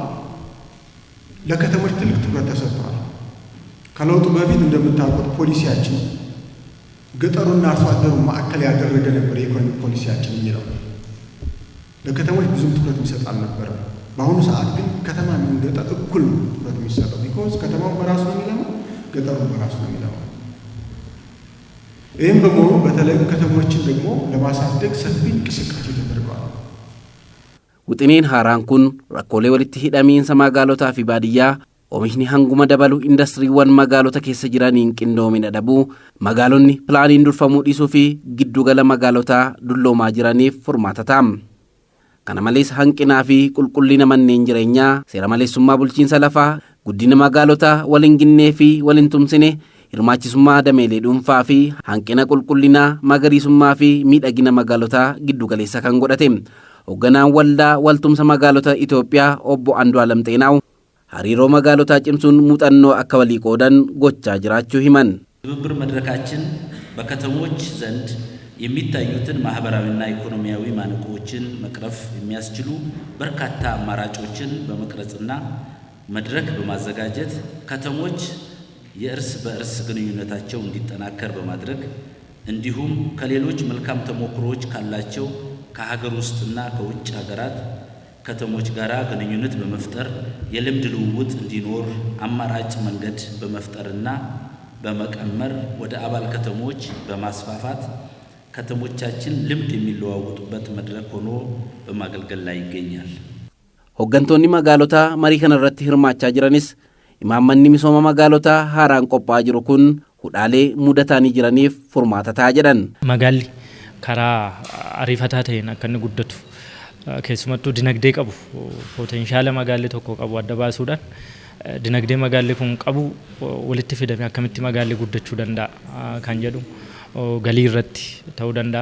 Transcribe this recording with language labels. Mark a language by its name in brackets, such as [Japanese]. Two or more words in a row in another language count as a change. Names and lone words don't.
[Amharic] ለከተሞች ትልቅ ትኩረት ተሰጥቷል። ከለውጡ በፊት እንደምታውቁት ፖሊሲያችን ገጠሩና አርሶ አደሩን ማዕከል ያደረገ ነበር። የኢኮኖሚ ፖሊሲያችን የሚለው ለከተሞች ብዙም ትኩረት የሚሰጥ አልነበረም። በአሁኑ ሰዓት ግን ከተማ እና ገጠር እኩል ነው ትኩረት የሚሰጠው። ቢኮዝ ከተማው በራሱ ነው የሚለማው፣ ገጠሩ በራሱ ነው የሚለማው። ይህም በመሆኑ በተለይ ከተሞችን ደግሞ ለማሳደግ ሰፊ እንቅስቃሴ ተደርጓል። [Oromo] Wixineen haaraan kun rakkoolee walitti hidhamiinsa magaalotaa fi baadiyyaa oomishni hanguma dabalu indastiriiwwan magaalota keessa jiraniin qindoomina dhabuu magaalonni pilaaniin durfamuu dhiisuu fi giddugala magaalotaa dulloomaa jiraniif furmaata ta'a. Kana malees hanqinaa fi qulqullina manneen jireenyaa, seera maleessummaa bulchiinsa lafaa, guddina magaalotaa waliin ginnee fi waliin tumsine, hirmaachisummaa dameelee dhuunfaa fi hanqina qulqullinaa, magariisummaa fi miidhagina magaalotaa giddugaleessa kan godhate. Hoogganaan waldaa waltumsa magaalota Itoophiyaa obbo Andu'aalam Xeenaaw hariiroo magaalotaa cimsuun muuxannoo akka walii qoodan gochaa jiraachuu himan. [Amharic] ትብብር መድረካችን በከተሞች ዘንድ የሚታዩትን ማህበራዊና ኢኮኖሚያዊ ማነቆችን መቅረፍ የሚያስችሉ በርካታ አማራጮችን በመቅረጽና መድረክ በማዘጋጀት ከተሞች የእርስ በእርስ ግንኙነታቸው እንዲጠናከር በማድረግ እንዲሁም ከሌሎች መልካም ተሞክሮዎች ካላቸው ከሀገር ውስጥና ከውጭ ሀገራት ከተሞች ጋራ ግንኙነት በመፍጠር የልምድ ልውውጥ እንዲኖር አማራጭ መንገድ በመፍጠርና በመቀመር ወደ አባል ከተሞች በማስፋፋት ከተሞቻችን ልምድ የሚለዋወጡበት መድረክ ሆኖ በማገልገል ላይ ይገኛል። [Oromo] Hooggantoonni magaalotaa marii kana irratti hirmaachaa jiranis imaammanni misooma magaalotaa haaraan qophaa'aa jiru kun hudhaalee mudatanii jiraniif furmaata ta'a jedhan. Magaalli karaa ariifataa ta'een akka inni guddatu keessumattuu dinagdee qabu potenshaala magaalli tokko qabu adda baasuudhaan dinagdee magaalli kun qabu walitti fidame akkamitti magaalli guddachuu danda'a kan jedhu galii irratti ta'uu danda'a.